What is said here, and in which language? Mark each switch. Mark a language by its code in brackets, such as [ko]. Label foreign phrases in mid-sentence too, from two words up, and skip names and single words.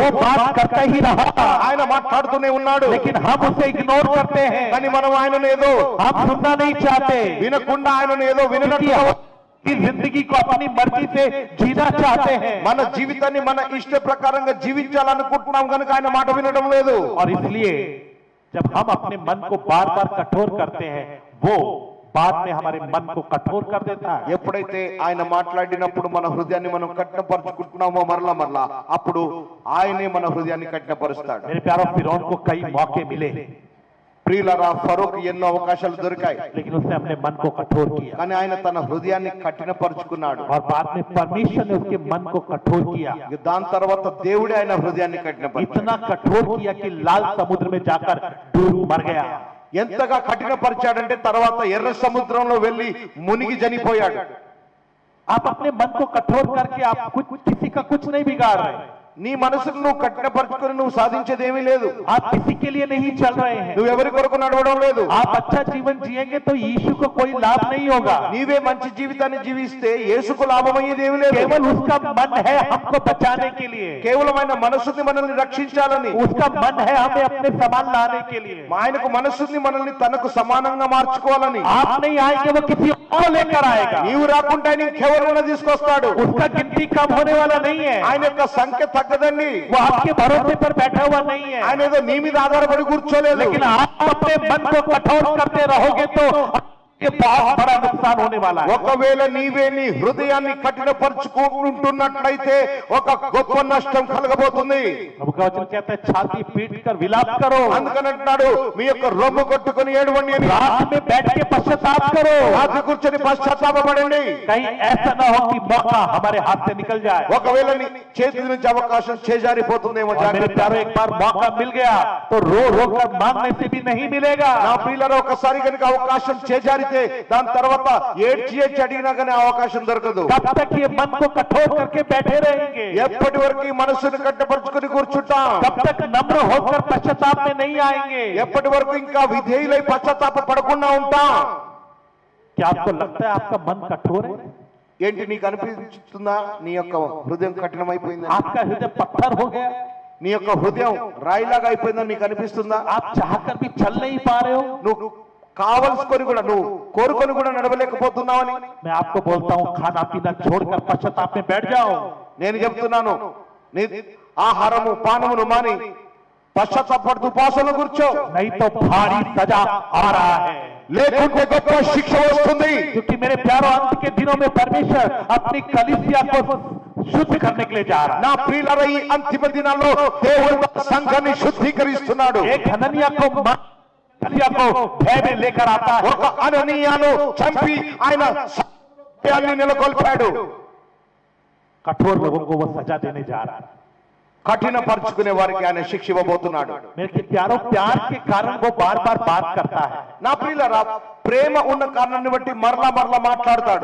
[hi] वो बात करता ही रहा, [te] ఆయన మాట్లాడుతూనే ఉన్నాడు. [hi] लेकिन हम उसे इग्नोर करते हैं. [te] కానీ మనం ఆయనను ఏదో [hi] हम सुनना नहीं चाहते. [te] వినకుండా ఆయనను ఏదో వినట్టు [hi] की जिंदगी को अपनी मर्जी से जीना चाहते हैं. [te] మన జీవితాన్ని మన ఇష్ట ప్రకారంగా జీవించాలనుకుంటున్నాం కనుక ఆయన మాట వినడం లేదు. [hi] और इसलिए जब हम अपने मन को बार बार कठोर करते हैं, वो बाद में हमारे मन को कठोर कर देता है. [te] ఎప్పుడైతే ఆయన మాట్లాడినప్పుడు మన హృదయాన్ని మనం కఠినపరుచుకుంటున్నామో మరలా మరలా అప్పుడు ఆయనే మన హృదయాన్ని కఠినపరుస్తాడు. [hi] मेरे प्यारों, फिरौन को कई मौके मिले, [te] ప్రియులారా, ఫరోక్ ఎన్నో అవకాశాలు దొరికాయి, [hi] लेकिन उसने अपने मन को कठोर किया. [te] కానీ ఆయన తన హృదయాన్ని కఠినపరుచుకున్నాడు. [hi] और बाद में परमेश्वर ने उसके मन को कठोर किया. [te] దాని తర్వాత దేవుడే ఆయన హృదయాన్ని కఠినపరిచాడు. [hi] इतना कठोर किया कि लाल समुद्र में जाकर डूब मर गया. [te] ఎంతగా కఠినపరిచాడంటే తర్వాత ఎర్ర సముద్రంలో వెళ్లి మునిగి చనిపోయాడు. [hi] आप अपने मन को कठोर करके आप किसी का कुछ नहीं बिगाड़ रहे. [te] నీ మనసును నువ్వు కఠినపరుచుకుని నువ్వు సాధించేది ఏమీ లేదు. [hi] आप किसी के लिए नहीं चल रहे हैं. [te] నువ్వు ఎవరి కొరకు నడవడం లేదు. [hi] आप अच्छा जीवन जिएंगे तो यीशु को कोई लाभ नहीं होगा. [te] నీవే మంచి జీవితాన్ని జీవిస్తే యేసుకు లాభమయ్యేది ఏమీ లేదు. [hi] केवल उसका मन है हमको बचाने के लिए, [te] కేవలం ఆయన మనసుని మనల్ని రక్షించాలని, [hi] उसका मन है हमें अपने समान लाने के लिए. [te] ఆయనకు మనసుని మనల్ని తనకు సమానంగా మార్చుకోవాలని. [hi] आप नहीं आएंगे, वो किसी और लेकर आएगा. [te] నీవు రాకుండా ఆయన ఇంకెవరైనా తీసుకొస్తాడు. [hi] उसका गिनती कम होने वाला नहीं है. [te] ఆయన యొక్క సంఖ్య తగ్గదండి. [hi] वो आपके भरोसे पर बैठा हुआ नहीं है. [te] ఆయన ఏదో నీ మీద ఆధారపడి కూర్చోలేదు. [hi] लेकिन आप अपने मन को कठोर करते रहोगे तो ये बहुत बड़ा नुकसान होने वाला है. [te] ఒకవేళ నీవే నీ హృదయాన్ని కఠినపరుచుకుంటున్నట్లయితే ఒక గొప్ప నష్టం కలగబోతుంది. [hi] प्रभु का वचन कहता है, छाती पीट कर विलाप करो, [te] అందుకని అంటున్నాడు, మీ యొక్క రొమ్ము కొట్టుకుని ఏడవండి అని. [hi] रात में बैठ के पश्चाताप करो. [te] రాత్రి కూర్చొని పశ్చాత్తాపపడండి. [hi] कहीं ऐसा न हो कि मौका हमारे हाथ से निकल जाए. [te] ఒకవేళ నీ చేతి నుంచి అవకాశం చేజారిపోతుందేమో [hi] और मेरे [te] జాగ్రత్త. [hi] प्यारो, एक बार मौका मिल गया तो रो रो कर मांगने से भी नहीं मिलेगा. [te] నా ప్రియులారా, ఒకసారి కనుక అవకాశం చేజారితే దాని తర్వాత ఏడ్చి అడిగినా కానీ అవకాశం దొరకదు. [hi] तब तक ये मन को कठोर करके बैठे रहेंगे, [te] ఎప్పటి వరకు ఈ మనసును కట్టపరుచుకుని కూర్చుంటాం. [hi] तब तक नम्र होकर पश्चाताप में नहीं आएंगे. [te] ఎప్పటి వరకు ఇంకా విధేయులై పశ్చాత్తాప పడకుండా ఉంటాం. [hi] क्या आपको लगता है आपका मन कठोर है? [te] ఏంటి నీకు అనిపిస్తుందా నీ యొక్క హృదయం కఠినమైపోయిందని? [hi] आपका हृदय पत्थर हो गया? [te] నీ యొక్క హృదయం రాయిలాగా అయిపోయిందని నీకు అనిపిస్తుందా? [hi] आप चाहकर भी चल नहीं पा रहे हो? [te] నువ్వు కావలసుకొని కూడా నువ్వు కోరుకొని కూడా నడవలేకపోతున్నావని [hi] मैं आपको बोलता हूँ, खाना पीना छोड़कर पश्चाताप में बैठ जाओ. [te] నేను చెప్తున్నాను, నీ ఆహారము పానమును మాని పశ్చాత్తాపడుతూ ఉపాసనలో కూర్చో. [hi] नहीं तो भारी सजा आ रहा है. [te] లేకుంటే గొప్ప శిక్ష వస్తుంది. [hi] क्योंकि मेरे प्यारों, अंत के दिनों में परमेश्वर अपनी कलीसिया को शुद्ध करने के लिए जा रहा है. [te] నా ప్రియులారా, ఈ అంతిమ దినాల్లో దేవుడు తన సంఘాన్ని శుద్ధీకరిస్తున్నాడు. [hi] एक हननिया को कलीसिया को भय में लेकर आता है. [te] ఒక అననీయాను చంపి ఆయన సత్యాన్ని నెలకొల్పాడు. [hi] कठोर लोगों को वो सजा देने जा रहा है. [te] కఠినపరుచుకునే వారికి ఆయన శిక్ష ఇవ్వబోతున్నాడు. [hi] मेरे प्यारों, प्यार के कारण वो बार बार बात करता है. [te] నా ప్రియులారా, ప్రేమ ఉన్న కారణాన్ని బట్టి మరలా మరలా మాట్లాడతాడు.